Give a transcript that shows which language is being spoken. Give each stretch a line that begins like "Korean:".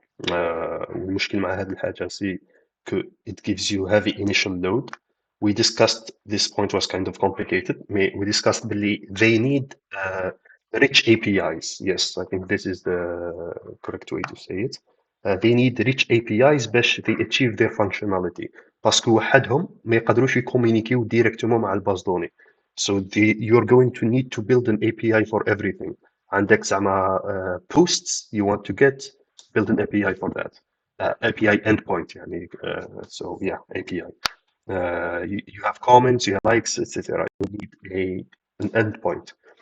Arabic: والمشكل مع هذه الحاجة
English: سي que it gives you heavy initial load. We discussed this point was kind of complicated. We discussed they need rich APIs. Yes, I think this is the correct way to say it. They need rich APIs باش they achieve their functionality.
Arabic: باسكو وحدهم ما يقدروش يكومينيكيو ديريكتومون مع الباز دوني.
English: So you're going to need to build an API for everything.
Arabic: عندك زعما
English: posts you want to get, build an API for that. API endpoint يعني so yeah API. You have comments, you have likes, etc. You need an endpoint.